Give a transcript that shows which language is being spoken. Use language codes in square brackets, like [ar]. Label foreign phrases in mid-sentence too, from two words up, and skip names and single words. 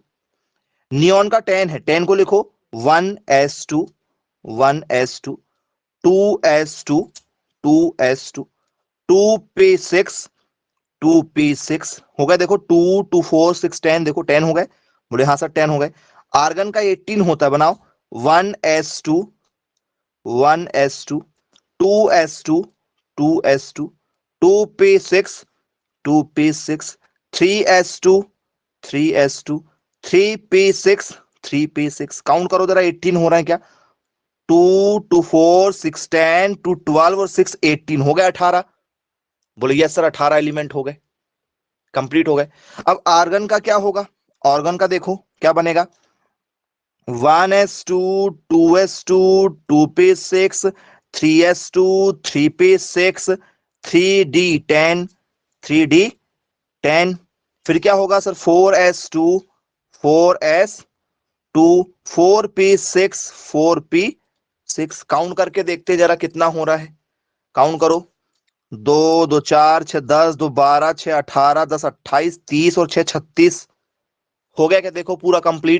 [hi] नियॉन का 10 है, 10 को लिखो 1s2, 1s2, 2s2, 2s2, 2p6, 2p6 हो गए, देखो 2 2 4 6 10, देखो 10 हो गए, बोले हाँ सर 10 हो गए। आर्गन का 18 होता है, बनाओ 1s2, 1s2, 2s2, 2s2, 2p6, 2p6, 3s2, 3s2, 3p6, 3p6, काउंट करो जरा 18 हो रहा है क्या, 2 2 4 6 10 2 12 और 6 18 हो गया 18। बोले [en] yes sir [hi] 18 एलिमेंट हो गए, कंप्लीट हो गए। अब आर्गन का क्या होगा, ऑर्गन का देखो क्या बनेगा, 1s2, 2s2, 2p6, 3s2, 3p6, 3d10, 3d10, फिर क्या होगा सर 4s2, 4s2, 4p6, 4p6, काउंट करके देखते जरा कितना हो रहा है, काउंट करो, 2 2 4 6 10, 2 12, 6 18, 10 28, 30 और 6 36, हो गया क्या, देखो पूरा कंप्लीट।